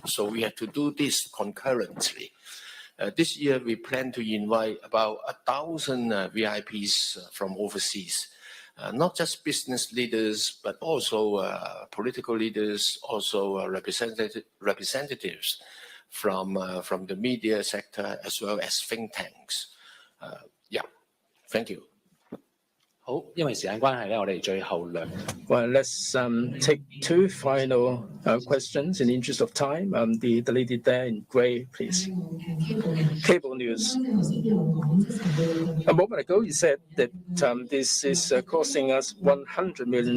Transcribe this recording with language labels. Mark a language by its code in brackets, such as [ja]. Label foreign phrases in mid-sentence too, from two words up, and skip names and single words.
[en] So we have to do this concurrently. This year, we plan to invite about 1,000 VIPs from overseas, not just business leaders, but also political leaders, also representatives from the media sector, as well as think tanks. Yeah, thank you. [yue] 好，因為時間關係咧，我哋最後兩。 [en] Well, let's take two final questions in the interest of time. The lady there in grey, please. Cable news. A moment ago, you said that this is costing us $100 million.